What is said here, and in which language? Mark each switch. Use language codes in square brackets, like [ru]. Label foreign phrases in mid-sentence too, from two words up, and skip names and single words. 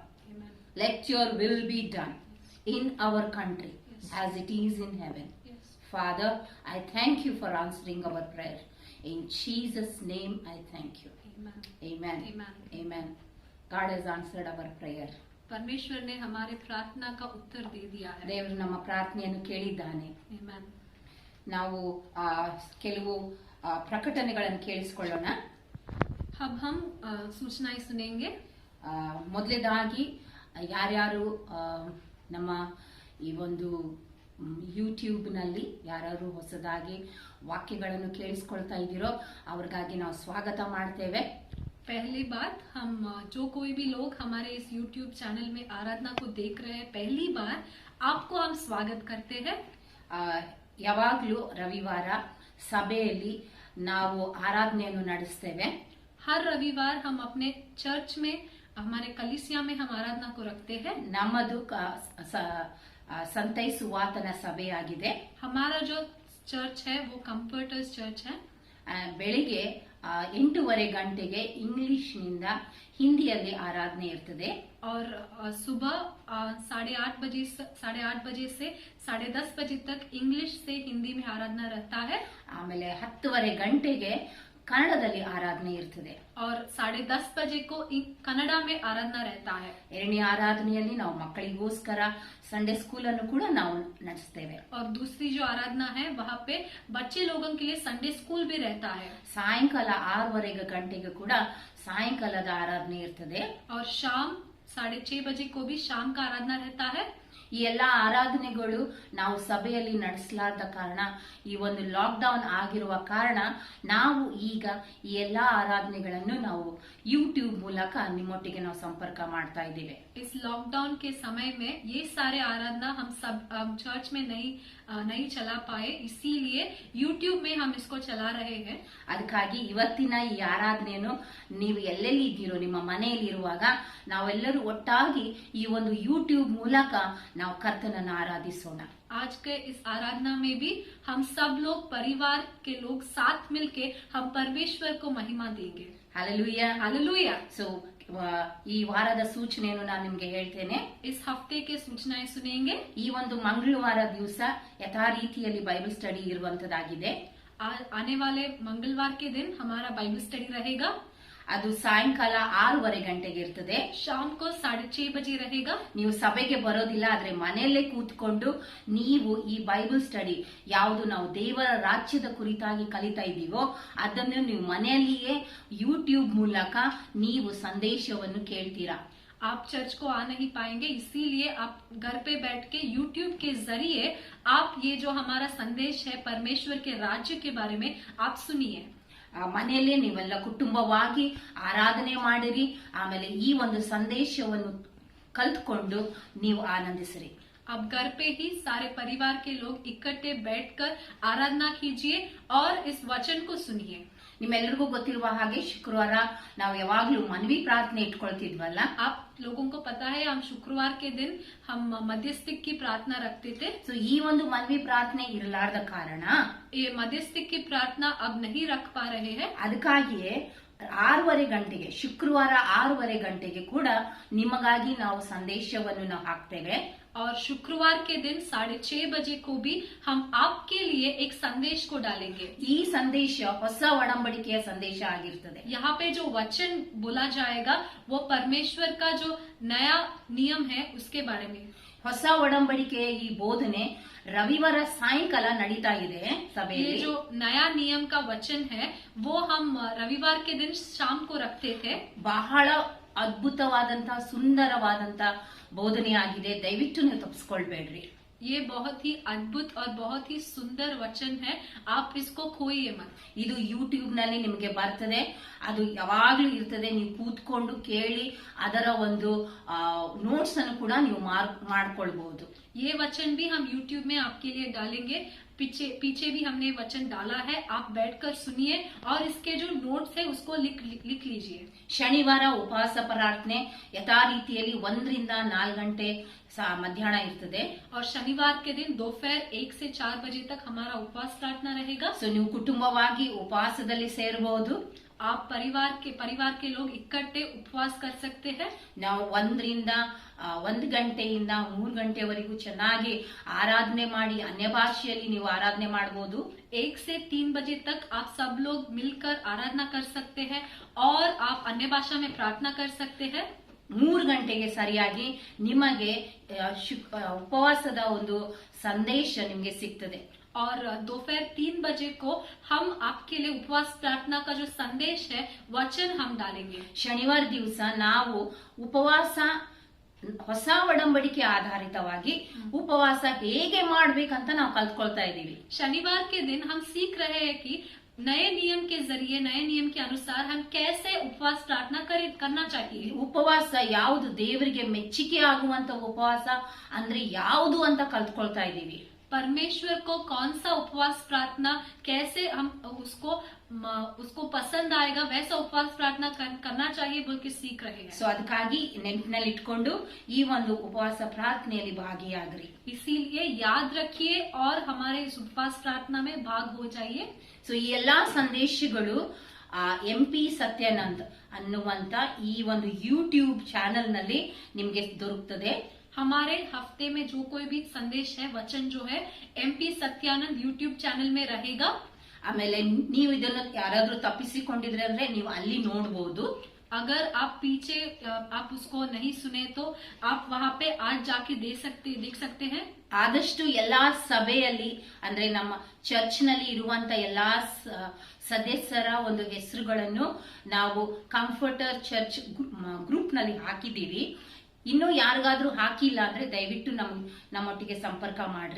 [en] Let your will be done in our country as it is in heaven. Father, I thank you for answering our prayer. In Jesus' name I thank you. Amen. Amen. God has answered our prayer. [hi] परमेश्वर ने हमारे प्रार्थना का उत्तर दे दिया है. [kn] ದೇವರು ನಮ್ಮ ಪ್ರಾರ್ಥನೆಯನ್ನು ಕೇಳಿದ್ದಾನೆ. Amen. ನಾವು ಕೆಲವು ಪ್ರಕಟಣೆಗಳನ್ನು ಕೇಳಿಸಿಕೊಳ್ಳೋಣ. [hi] अब हम सूचनाएं सुनेंगे. [kn] ಮೊದಲೇದಾಗಿ ಯಾರ್ಯಾರು ನಮ್ಮ ಈ ಒಂದು ಯೂಟ್ಯೂಬ್ನಲ್ಲಿ ಯಾರು ಹೊಸದಾಗಿ ವಾಕ್ಯಗಳನ್ನು ಕೇಳಿಸ್ಕೊಳ್ತಾ ಇದ್ದೀರೋ ಅವ್ರಿಗಾಗಿ ನಾವು ಸ್ವಾಗತ ಮಾಡ್ತೇವೆ. [hi] पहली बात, हम जो कोई भी लोग हमारे इस YouTube चैनल में आराधना को देख रहे हैं, पहली बार आपको हम स्वागत करते हैं. [kn] ಯಾವಾಗಲೂ ರವಿವಾರ ಸಭೆಯಲ್ಲಿ ನಾವು ಆರಾಧನೆಯನ್ನು ನಡೆಸ್ತೇವೆ. [hi] हर रविवार हम अपने चर्च में, हमारे कलीसिया में हम आराधना को रखते हैं. [kn] ನಮ್ಮದು ಸಂತೈಸುವಾತನ ಸಭೆಯಾಗಿದೆ. [hi] हमारा जो चर्च है वो कंफर्टर्स चर्च है. [kn] ಬೆಳಿಗ್ಗೆ 8:30 ಗಂಟೆಗೆ ಇಂಗ್ಲಿಷ್ನಿಂದ ಹಿಂದಿಯಲ್ಲಿ ಆರಾಧನೆ ಇರ್ತದೆ. [hi] और सुबह 8:30 बजे से 10:30 बजे तक इंग्लिश से हिंदी में आराधना रहता है. [kn] ಆಮೇಲೆ 10:30 ಗಂಟೆಗೆ ಕನ್ನಡದಲ್ಲಿ ಆರಾಧನೆ ಇರ್ತದೆ. [hi] और 10:30 बजे को कन्नड़ा में आराधना रहता है. [kn] ಎರಡನೇ ಆರಾಧನೆಯಲ್ಲಿ ನಾವು ಮಕ್ಕಳಿಗೋಸ್ಕರ [en] Sunday school [kn] ಅನ್ನು ಕೂಡ ನಾವು ನಡೆಸ್ತೇವೆ. [hi] और दूसरी जो आराधना है वहाँ पे बच्चे लोगों के लिए [en] Sunday school [hi] भी रहता है. [kn] ಸಾಯಂಕಾಲ 6:30 ಗಂಟೆಗೆ ಕೂಡ ಸಾಯಂಕಾಲದ ಆರಾಧನೆ ಇರ್ತದೆ. [hi] और शाम 6:30 बजे को भी शाम का आराधना रहता है. [kn] ಈ ಎಲ್ಲಾ ಆರಾಧನೆಗಳು ನಾವು ಸಭೆಯಲ್ಲಿ ನಡೆಸಲಾರದ ಕಾರಣ, ಈ ಒಂದು ಲಾಕ್ಡೌನ್ ಆಗಿರುವ ಕಾರಣ ನಾವು ಈಗ ಈ ಎಲ್ಲಾ ಆರಾಧನೆಗಳನ್ನು ನಾವು ಯೂಟ್ಯೂಬ್ ಮೂಲಕ ನಿಮ್ಮೊಟ್ಟಿಗೆ ನಾವು ಸಂಪರ್ಕ ಮಾಡ್ತಾ ಇದ್ದೇವೆ. [hi] इस लॉकडाउन के समय में ये सारे आराधना हम सब चर्च में नहीं चला पाए, इसीलिए यूट्यूब में हम इसको चला रहे हैं. [kn] ಅದಕ್ಕಾಗಿ ಇವತ್ತಿನ ಈ ಆರಾಧನೆಯನ್ನು ನೀವು ಎಲ್ಲೆಲ್ಲಿ ಇದ್ದೀರೋ ನಿಮ್ಮ ಮನೆಯಲ್ಲಿ ಇರುವಾಗ ನಾವೆಲ್ಲರೂ ಒಟ್ಟಾಗಿ ಈ ಒಂದು ಯೂಟ್ಯೂಬ್ ಮೂಲಕ ನಾವು ಕರ್ತನನ್ನು ಆರಾಧಿಸೋಣ. [hi] आज के इस आराधना में भी हम सब लोग परिवार के लोग साथ मिलके हम परमेश्वर को महिमा देंगे. हालेलुया. हालेलुया. [kn] ಸೊ ಈ ವಾರದ ಸೂಚನೆಯನ್ನು ನಾನು ನಿಮ್ಗೆ ಹೇಳ್ತೇನೆ. [hi] इस हफ्ते के सूचनाएं सुनेंगे. [kn] ಈ ಒಂದು ಮಂಗಳವಾರ ದಿವಸ ಯಥಾ ರೀತಿಯಲ್ಲಿ [en] Bible study [kn] ಇರುವಂತದ್ದಾಗಿದೆ. [hi] आने वाले मंगलवार के दिन हमारा [en] Bible study [hi] रहेगा. [kn] ಅದು ಸಾಯಂಕಾಲ 6:30 ಗಂಟೆಗೆ ಇರ್ತದೆ. [hi] शाम को 6:30 बजे रहेगा. [kn] ನೀವು ಸಭೆಗೆ ಬರೋದಿಲ್ಲ, ಆದ್ರೆ ಮನೆಯಲ್ಲೇ ಕೂತ್ಕೊಂಡು ನೀವು ಈ [en] Bible study [kn] ಯಾವುದು ನಾವು ದೇವರ ರಾಜ್ಯದ ಕುರಿತಾಗಿ ಕಲಿತಾ ಇದ್ದೀವೋ ಅದನ್ನು ನೀವು ಮನೆಯಲ್ಲಿಯೇ ಯೂಟ್ಯೂಬ್ ಮೂಲಕ ನೀವು ಸಂದೇಶವನ್ನು ಕೇಳ್ತೀರಾ. [hi] आप चर्च को आ नहीं पाएंगे, इसीलिए आप घर पे बैठ के यूट्यूब के जरिए आप ये जो हमारा संदेश है परमेश्वर के राज्य के बारे में आप सुनिए. [kn] ಮನೆಯಲ್ಲೇ ನೀವೆಲ್ಲ ಕುಟುಂಬವಾಗಿ ಆರಾಧನೆ ಮಾಡಿರಿ. ಆಮೇಲೆ ಈ ಒಂದು ಸಂದೇಶವನ್ನು ಕಲ್ತ್ಕೊಂಡು ನೀವು ಆನಂದಿಸಿರಿ. [hi] अब घर पे ही सारे परिवार के लोग इकट्ठे बैठकर आराधना कीजिए और इस वचन को सुनिए. [kn] ನಿಮ್ಮೆಲ್ಲರಿಗೂ ಗೊತ್ತಿರುವ ಹಾಗೆ ಶುಕ್ರವಾರ ನಾವು ಯಾವಾಗ್ಲೂ ಮನವಿ ಪ್ರಾರ್ಥನೆ ಇಟ್ಕೊಳ್ತಿದ್ವಲ್ಲ. [hi] आप लोगों को पता है हम शुक्रवार के दिन हम मध्यस्थिक की प्रार्थना रखते थे. [kn] ಸೊ ಈ ಒಂದು ಮನವಿ ಪ್ರಾರ್ಥನೆ ಇರಲಾರ್ದ ಕಾರಣ [hi] ये मध्यस्थिक की प्रार्थना अब नहीं रख पा रहे हैं. [kn] ಅದಕ್ಕಾಗಿಯೇ 6:30 ಗಂಟೆಗೆ ಶುಕ್ರವಾರ 6:30 ಗಂಟೆಗೆ ಕೂಡ ನಿಮಗಾಗಿ ನಾವು ಸಂದೇಶವನ್ನು ನಾವು ಹಾಕ್ತೇವೆ. [hi] और शुक्रवार के दिन 6:30 बजे को भी हम आपके लिए एक संदेश को डालेंगे. [kn] ಈ ಸಂದೇಶ ಹೊಸ ಒಡಂಬಡಿಕೆಯ ಸಂದೇಶ ಆಗಿರ್ತದೆ. [hi] यहाँ पे जो वचन बोला जाएगा वो परमेश्वर का जो नया नियम है उसके बारे में. [kn] ಹೊಸ ಒಡಂಬಡಿಕೆಯ ಈ ಬೋಧನೆ ರವಿವಾರ ಸಾಯಂಕಾಲ ನಡೀತಾ ಇದೆ ಸಭೆಯಲ್ಲಿ. [hi] ये जो नया नियम का वचन है वो हम रविवार के दिन शाम को रखते थे. [kn] ಬಹಳ ಅದ್ಭುತವಾದಂತ ಸುಂದರವಾದಂತ ಬೋಧನೆಯಾಗಿದೆ. ದಯವಿಟ್ಟು ನೀವು ತಪ್ಪಿಸ್ಕೊಳ್ಬೇಡ್ರಿ. [hi] ये बहुत ही अद्भुत और बहुत ही सुंदर वचन है, आप इसको खोइए मत. [kn] ಇದು ಯೂಟ್ಯೂಬ್ ನಲ್ಲಿ ನಿಮಗೆ ಬರ್ತದೆ, ಅದು ಯಾವಾಗ್ಲೂ ಇರ್ತದೆ. ನೀವು ಕೂತ್ಕೊಂಡು ಕೇಳಿ ಅದರ ಒಂದು ನೋಟ್ಸ್ ಅನ್ನು ಕೂಡ ನೀವು ಮಾಡ್ಕೊಳ್ಬಹುದು. [hi] ये वचन भी हम YouTube में आपके लिए डालेंगे. पीछे भी हमने वचन डाला है, आप बैठकर सुनिए और इसके जो नोट्स है उसको लिख लीजिए. [kn] ಶನಿವಾರ ಉಪವಾಸ ಪ್ರಾರ್ಥನೆ ಯಥಾ ರೀತಿಯಲ್ಲಿ 1 ರಿಂದ 4 ಗಂಟೆ ಮಧ್ಯಾಹ್ನ ಇರ್ತದೆ. [hi] और शनिवार के दिन दोपहर 1 से 4 बजे तक हमारा उपवास प्रार्थना रहेगा. [kn] ಸೊ ನೀವು ಕುಟುಂಬವಾಗಿ ಉಪವಾಸದಲ್ಲಿ ಸೇರಬಹುದು. [hi] आप परिवार के लोग इकट्ठे उपवास कर सकते हैं. [kn] ನಾವು 1 ರಿಂದ 1 ಗಂಟೆಯಿಂದ 3 ಗಂಟೆವರೆಗೂ ಚೆನ್ನಾಗಿ ಆರಾಧನೆ ಮಾಡಿ ಅನ್ಯ ಭಾಷೆಯಲ್ಲಿ ನೀವು ಆರಾಧನೆ ಮಾಡಬಹುದು. [hi] 1 से 3 बजे तक आप सब लोग मिलकर आराधना कर सकते हैं और आप अन्य भाषा में प्रार्थना कर सकते हैं. [kn] 3 ಗಂಟೆಗೆ ಸರಿಯಾಗಿ ನಿಮಗೆ ಉಪವಾಸದ ಒಂದು ಸಂದೇಶ ನಿಮಗೆ ಸಿಗ್ತದೆ. [hi] और दोपहर 3 बजे को हम आपके लिए उपवास प्रार्थना का जो संदेश है वचन हम डालेंगे. [kn] ಶನಿವಾರ ದಿವಸ ನಾವು ಉಪವಾಸ ಹೊಸ ಒಡಂಬಡಿಕೆ ಆಧಾರಿತವಾಗಿ ಉಪವಾಸ ಹೇಗೆ ಮಾಡ್ಬೇಕಂತ ನಾವು ಕಲ್ತ್ಕೊಳ್ತಾ ಇದ್ದೀವಿ. [hi] शनिवार के दिन हम सीख रहे हैं कि नए नियम के जरिए, नए नियम के अनुसार हम कैसे उपवास प्रार्थना करना चाहिए. [kn] ಉಪವಾಸ ಯಾವುದು ದೇವರಿಗೆ ಮೆಚ್ಚುಗೆ ಆಗುವಂತ ಉಪವಾಸ ಅಂದ್ರೆ ಯಾವುದು ಅಂತ ಕಲ್ತ್ಕೊಳ್ತಾ ಇದ್ದೀವಿ. [hi] परमेश्वर को कौन सा उपवास प्रार्थना, कैसे हम उसको पसंद आएगा वैसा उपवास प्रार्थना करना चाहिए बोल के सीख रहे हैं. [kn] ಸೊ ಅದಕ್ಕಾಗಿ ನೆನಪಿನಲ್ಲಿ ಇಟ್ಕೊಂಡು ಈ ಒಂದು ಉಪವಾಸ ಪ್ರಾರ್ಥನೆಯಲ್ಲಿ ಭಾಗಿಯಾಗ್ರಿ. [hi] इसीलिए याद रखिए और हमारे इस उपवास प्रार्थना में भाग हो जाइए. [kn] ಸೊ ಈ ಎಲ್ಲಾ ಸಂದೇಶಗಳು MP ಸತ್ಯಾನಂದ್ ಅನ್ನುವಂತ ಈ ಒಂದು [en] YouTube channel [kn] ನಲ್ಲಿ ನಿಮ್ಗೆ ದೊರಕುತ್ತದೆ. [hi] हमारे हफ्ते में जो कोई भी संदेश है, वचन जो है, MP सत्यानंद [en] YouTube channel [hi] में रहेगा. [kn] ಆಮೇಲೆ ನೀವು ಇದನ್ನು ಯಾರಾದ್ರೂ ತಪ್ಪಿಸಿಕೊಂಡಿದ್ರೆ ಅಂದ್ರೆ ನೀವು ಅಲ್ಲಿ ನೋಡಬಹುದು. [hi] अगर आप उसको नहीं सुने तो आप वहां पे आज जाके देख सकते हैं. [kn] ಆದಷ್ಟು ಎಲ್ಲಾ ಸಭೆಯಲ್ಲಿ ಅಂದ್ರೆ ನಮ್ಮ ಚರ್ಚ್ ನಲ್ಲಿ ಇರುವಂತ ಎಲ್ಲಾ ಸದಸ್ಯರ ಒಂದು ಹೆಸರುಗಳನ್ನು ನಾವು ಕಂಫರ್ಟರ್ ಚರ್ಚ್ ಗ್ರೂಪ್ ನಲ್ಲಿ ಹಾಕಿದೀವಿ. ಇನ್ನು ಯಾರಿಗಾದ್ರೂ ಹಾಕಿಲ್ಲ ಅಂದ್ರೆ ದಯವಿಟ್ಟು ನಮ್ಮೊಟ್ಟಿಗೆ ಸಂಪರ್ಕ ಮಾಡ್ರಿ.